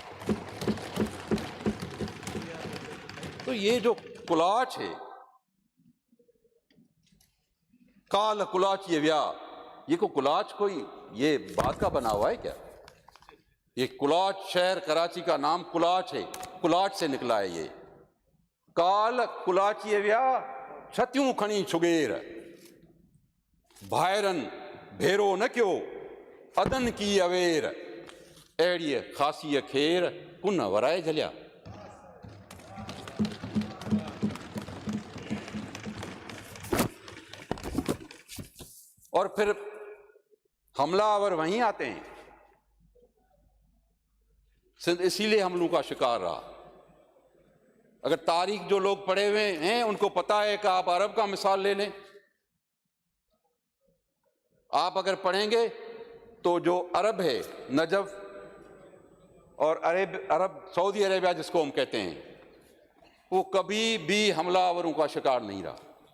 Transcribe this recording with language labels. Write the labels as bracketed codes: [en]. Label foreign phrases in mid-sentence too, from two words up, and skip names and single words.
[ur] تو یہ جو کلاچ ہے, [sd] काल कुलाच ये व्या, [ur] یہ کو کلاچ کوئی یہ بات کا بنا ہوا ہے کیا? یہ کلاچ شہر کراچی کا نام کلاچ ہے، کلاچ سے نکلا ہے یہ. [sd] काल कुलाच ये व्या छतियूं खणी छुगेर, भायरन भेरो न क्यों अदन की अवेर, अहिड़ी खासी खेर कुन वराए झलिया। [ur] اور پھر حملہ آور وہیں آتے ہیں. سندھ اسی لیے حملوں کا شکار رہا. اگر تاریخ جو لوگ پڑھے ہوئے ہیں ان کو پتا ہے کہ آپ عرب کا مثال لے لیں، آپ اگر پڑھیں گے تو جو عرب ہے، نجف اور عرب سعودی عریبیہ جس کو ہم کہتے ہیں، وہ کبھی بھی حملہ آوروں کا شکار نہیں رہا.